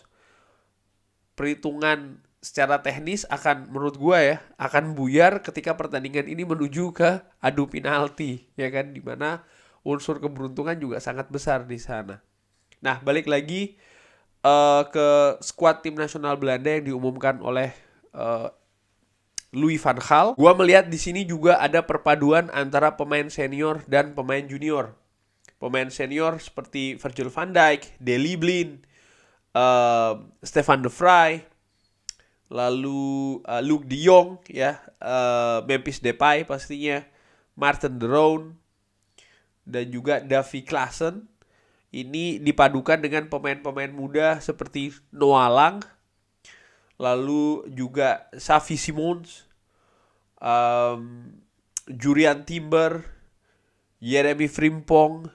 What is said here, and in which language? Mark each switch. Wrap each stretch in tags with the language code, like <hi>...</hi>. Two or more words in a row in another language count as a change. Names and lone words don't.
<id>Perhitungan secara teknis akan, menurut gua ya, akan buyar ketika pertandingan ini menuju ke adu penalti, ya kan, dimana unsur keberuntungan juga sangat besar di sana. Nah, balik lagi ke skuad tim nasional Belanda yang diumumkan oleh Louis van Gaal. Gua melihat di sini juga ada perpaduan antara pemain senior dan pemain junior. Pemain senior seperti Virgil van Dijk, Daley Blind, Stefan de Vrij, lalu Luuk de Jong, ya, Memphis Depay pastinya, Marten de Roon, dan juga Davy Klaassen. Ini dipadukan dengan pemain-pemain muda seperti Noah Lang, lalu juga Xavi Simons, Jurriën Timber, Jeremy Frimpong.</id>